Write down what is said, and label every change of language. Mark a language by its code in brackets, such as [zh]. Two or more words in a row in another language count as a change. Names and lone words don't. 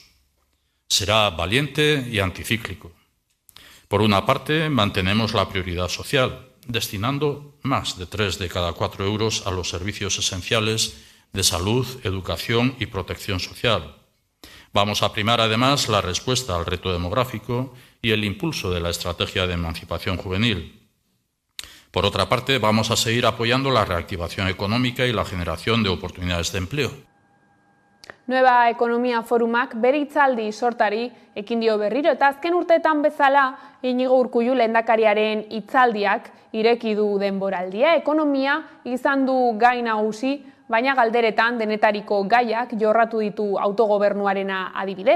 [es] Será valiente y anticíclico. Por una parte, mantenemos la prioridad social, destinando más de 3 de cada 4 euros a los servicios esenciales de salud, educación y protección social. Vamos a primar además la respuesta al reto demográfico y el impulso de la estrategia de emancipación juvenil. Por otra parte, vamos a seguir apoyando la reactivación económica y la generación de oportunidades de empleo. [eu] Nueva Ekonomia Forumak bere hitzaldi sortari ekin dio berriro eta azken urteetan bezala Inigo Urkullu lehendakariaren hitzaldiak ireki du denboraldia. Ekonomia izan du gai nagusi, baina galderetan denetariko gaiak jorratu ditu autogobernuarena adibidez.